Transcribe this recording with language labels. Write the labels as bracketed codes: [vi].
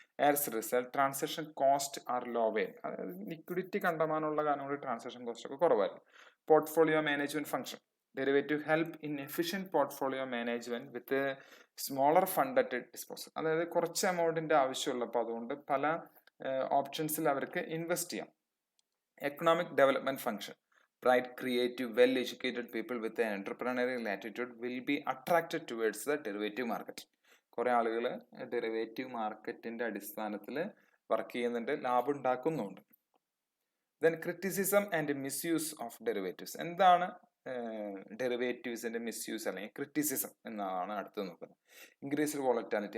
[en] As result transaction cost are lower. [ml] അതായത് liquidity കണ്ടമാനമുള്ള കാരണം കൊണ്ട് ട്രാൻസാക്ഷൻ കോസ്റ്റ് ഒക്കെ കുറവായിരുന്നു. [en] Portfolio management function. Derivative help in efficient portfolio management with smaller fund at disposal. [ml] അതായത് കുറച്ച് എമൗണ്ടിന്റെ ആവശ്യമുള്ളപ്പോൾ അതുകൊണ്ട് പല ഓപ്ഷൻസിൽ അവർക്ക് ഇൻവെസ്റ്റ് ചെയ്യാം. [en] Economic development function. Bright, creative, well-educated people with an entrepreneurial attitude will be attracted towards the derivative market. [ml] കുറെ ആളുകൾ derivative മാർക്കറ്റിന്റെ അടിസ്ഥാനത്തിൽ വർക്ക് ചെയ്യുന്നുണ്ട്, ലാഭം ഉണ്ടാക്കുന്നുണ്ട്. [en] Then criticism and misuse of derivatives. [ml] എന്താണ് ഡെറിവേറ്റീവ്സിന്റെ മിസ്യൂസ് അല്ലെങ്കിൽ ക്രിറ്റിസിസം എന്നാണ് അടുത്ത് നോക്കുന്നത്. Increased volatility.